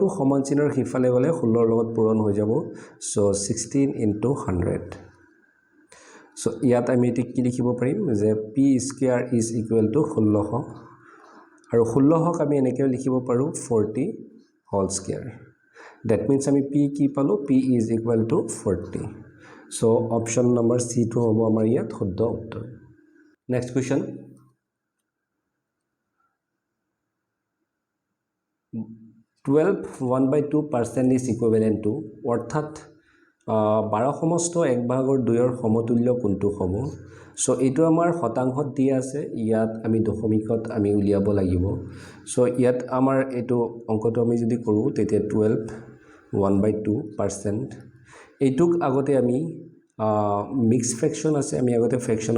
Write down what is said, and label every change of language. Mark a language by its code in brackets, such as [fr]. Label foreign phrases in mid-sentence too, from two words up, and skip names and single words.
[as] সমান চিনৰ হিফালে গলে 16 ৰ লগত পূৰণ হৈ যাব সো 16 * 100 সো ইয়াত আমি এটো কি লিখিব পাৰিম যে p [en] square is equal to [as] 1600 আৰু 1600 ক আমি এনেকৈ লিখিব পাৰো 40 [en] whole square that means [as] আমি p কি পালো [en] p is equal to 40 so option number c [as] to হ'ব আমাৰ ইয়াত শুদ্ধ উত্তৰ [en] next question [as] 12 1/2% [en] is equivalent to [as] অৰ্থাৎ 12 সমস্ত 1/2 ৰ সমতুল্য কোনটো হ'ব সো এটো আমাৰ শতাংশত দিয়া আছে ইয়াত আমি দশমিকত আমি উলিয়াব লাগিব সো ইয়াত আমাৰ এটো অংকটো আমি যদি কৰো তেতিয়া 12 1/2% এইটুক আগতে আমি [en] mix fraction [as] আছে আমি আগতে ফ্ৰেকশনত